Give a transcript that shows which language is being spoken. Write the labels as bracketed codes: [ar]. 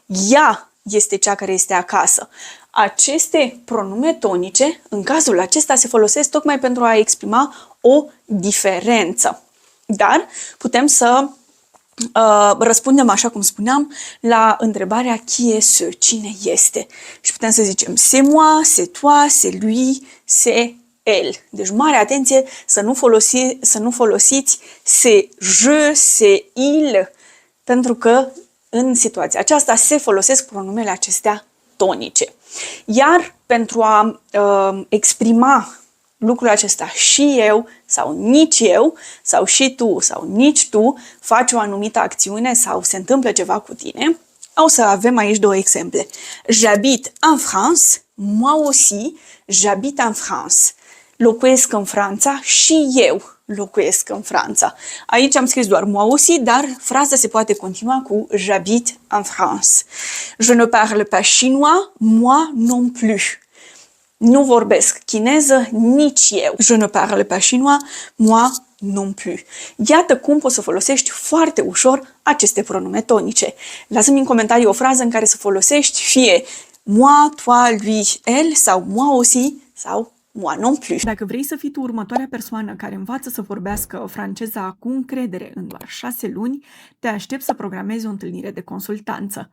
[ro] Ea este cea care este acasă. Aceste pronume tonice, în cazul acesta, se folosesc tocmai pentru a exprima o diferență. Dar putem să răspundem, așa cum spuneam, la întrebarea [fr] qui est ce? [ro] Cine este? Și putem să zicem [fr] c'est moi, c'est toi, c'est lui, c'est elle. [ro] Deci mare atenție să nu folosiți [fr] c'est je, c'est il, [ro] pentru că în situația aceasta se folosesc pronumele acestea tonice. Iar pentru a exprima lucrul acesta și eu sau nici eu sau și tu sau nici tu faci o anumită acțiune sau se întâmplă ceva cu tine, o să avem aici două exemple. [fr] J'habite en France, moi aussi j'habite en France. [ro] Locuiesc în Franța și eu locuiesc în Franța. Aici am scris doar [fr] moi aussi, [ro] dar fraza se poate continua cu [fr] j'habite en France. Je ne parle pas chinois, moi non plus. [ro] Nu vorbesc chineză, nici eu. [fr] Je ne parle pas chinois, moi non plus. [ro] Iată cum poți să folosești foarte ușor aceste pronume tonice. Lasă-mi în comentarii o frază în care să folosești fie moi, toi, lui, elle sau [fr] moi aussi [ro] sau [fr] moi non plus. [ro] Dacă vrei să fii tu următoarea persoană care învață să vorbească franceza cu încredere în doar 6 luni, te aștept să programezi o întâlnire de consultanță.